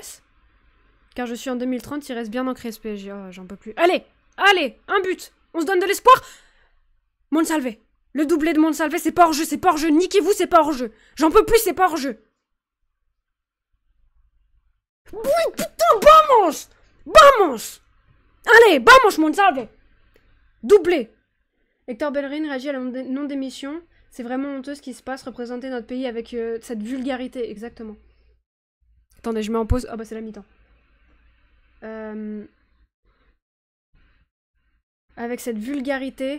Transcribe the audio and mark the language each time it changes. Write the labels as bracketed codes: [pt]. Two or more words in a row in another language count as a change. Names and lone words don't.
[fr] Car je suis en 2030, il reste bien ancré ce PSG. Oh, j'en peux plus. Allez! Allez! Un but! On se donne de l'espoir! Monsalve! Le doublé de Monsalve, c'est pas hors-jeu, c'est pas hors-jeu. Niquez-vous, c'est pas hors-jeu. J'en peux plus, c'est pas hors-jeu. Oui, putain, vamos! Vamos! Allez, vamos, Monsalve! Doublé! Hector Bellerin réagit à la non-démission. C'est vraiment honteux ce qui se passe, représenter notre pays avec cette vulgarité. Exactement. Attendez, je mets en pause. Ah bah c'est la mi-temps. Avec cette vulgarité...